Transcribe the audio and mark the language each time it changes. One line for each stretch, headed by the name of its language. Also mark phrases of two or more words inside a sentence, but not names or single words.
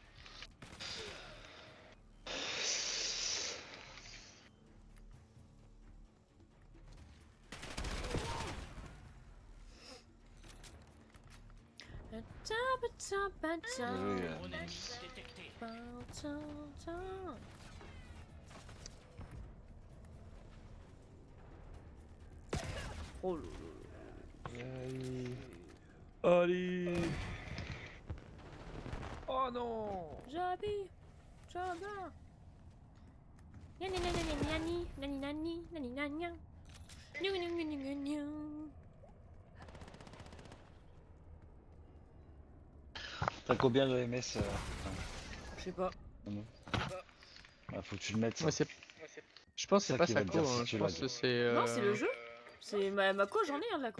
French: Désolé, Mon ennemi détecté. Oh là là. Allez. Allez. Oh non. Jabi, Jabba. Nani nani nani nani nani nani nani nani. Niou niou niou niou niou. T'as combien de MS Je sais pas. Faut que tu le mettes ça. Ouais, je pense que Ça c'est pas qui va sa te co, dire si hein. tu Je pense lag. que c'est. Non, c'est le jeu. C'est ma co, j'en ai un de la co.